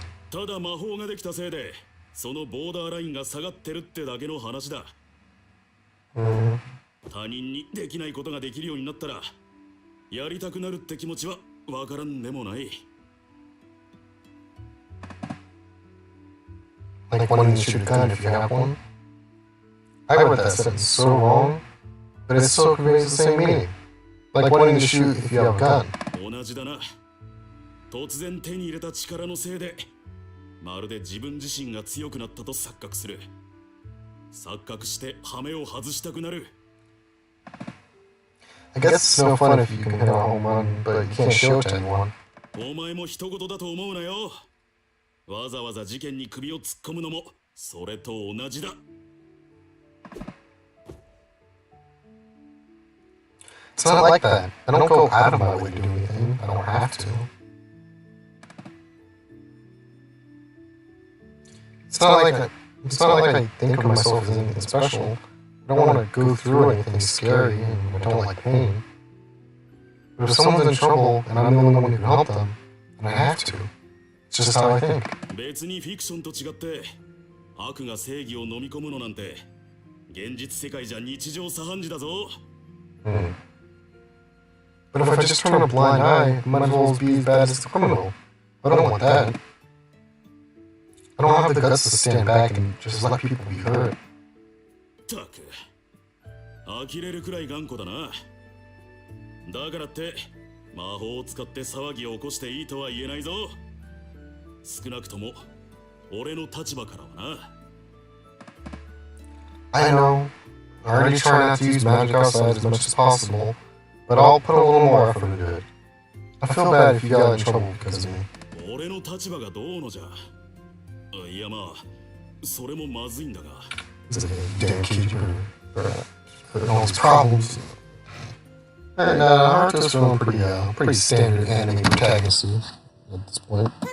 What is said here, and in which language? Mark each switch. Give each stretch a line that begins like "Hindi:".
Japanese: ただ魔法ができたせいでそのボーダーラインが下がってるってだけの話だ。他人にできないことができるようになったらやりたくなるって気持ちはわからんでもない。
English: Like wanting to shoot a gun if you have one? I read that sentence so wrong, but it still conveys the same meaning. Like wanting to shoot if you have a gun.
Japanese: 同じだな。突然手に入れた力のせいで、まるで自分自身が強くなったと錯覚する。錯覚して羽目を外したくなる。
English: I guess it's no fun if you can hit a home run, but you can't show it to anyone.
Japanese: お前も一言だと思うなよ。わざわざ事件に首を突っ込むのもそれと同じだ。
English: It's not like that. I don't go out of my way to do anything. I don't have to. It's not like I think of myself as anything special. I don't want to go through anything scary, and I don't like pain. But if someone's in trouble and I'm the only one who can help them, then I have to. It's just how I think.
Japanese: 別にフィクションと違って悪が正義を飲み込むのなんて現実世界じゃ日常茶飯事だぞ。
English: But if I just turn a blind eye, it might as well be as bad as the criminal. I don't want that. I don't have the guts to stand back and just let people be hurt.
Japanese: たく、呆れるくらい頑固だな。だからって魔法を使って騒ぎを起こしていいとは言えないぞ。少なくとも俺の立場からはな。
English: I know. I already try not to use magic outside as much as possible, but I'll put a little more effort into it. I feel bad if you got in trouble because of me.
Japanese: 俺の立場がどうのじゃ。いやまあ、それもまずいんだが。
English: He's a damn keeper. All these problems. And Haruto's feeling pretty standard anime protagonist at this point.